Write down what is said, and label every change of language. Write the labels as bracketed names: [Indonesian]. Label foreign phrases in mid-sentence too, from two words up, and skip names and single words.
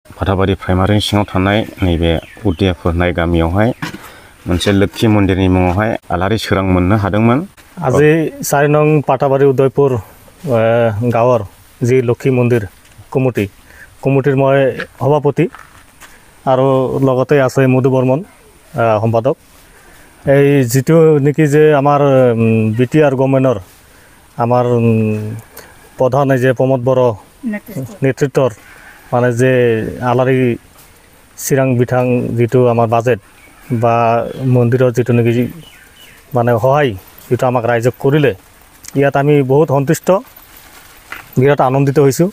[Bodo] फाथाबारि प्राइमारि सिङाव थानाय नैबे उदियापुर होननाय गामियावहाय मोनसे लोक्षि मन्दिरनि मुङावहाय आलारि सोरां मोननो हादोंमोन। [Assamese] আজি 4 নং পাটাবাৰী উদয়পুৰ গাঁৱৰ যি লক্ষী মন্দিৰ কমিটিৰ মই সভাপতি আৰু লগতে আছে মধু বৰ্মন সম্পাদক। এই যিটো নেকি যে আমাৰ বিটিআৰ গভৰ্ণমেণ্টৰ আমাৰ প্ৰধান যে প্ৰমোদ বড় নেতৃত্বৰ মানে যে আলাৰি চিৰাং বিঠাং যিটো আমাৰ বাজেট বা মন্দিৰৰ যিটো নেকি মানে সহায় যেটো আমাক ৰাইজক কৰিলে ইয়াত আমি বহুত সন্তুষ্ট বিৰাট আনন্দিত হৈছোঁ।